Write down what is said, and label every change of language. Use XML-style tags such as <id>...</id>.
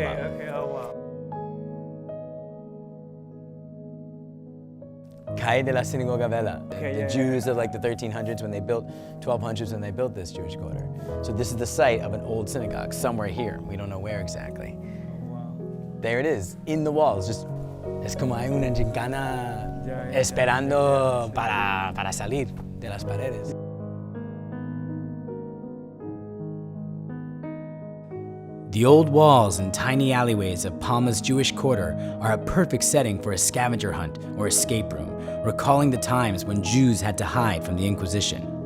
<en>Okay, oh wow. Calle de la Sinagoga Vella. Okay, The yeah, Jews of like the 1300s when they built, 1200s when they built this Jewish quarter. So this is the site of an old synagogue, somewhere here. We don't know where exactly. There it is, in the walls. Just,</en> <es>es como hay una gincana esperando para salir de las paredes.</es> <en>The old walls and tiny alleyways of Palma's Jewish Quarter are a perfect setting for a scavenger hunt or escape room, recalling the times when Jews had to hide from the Inquisition.</en>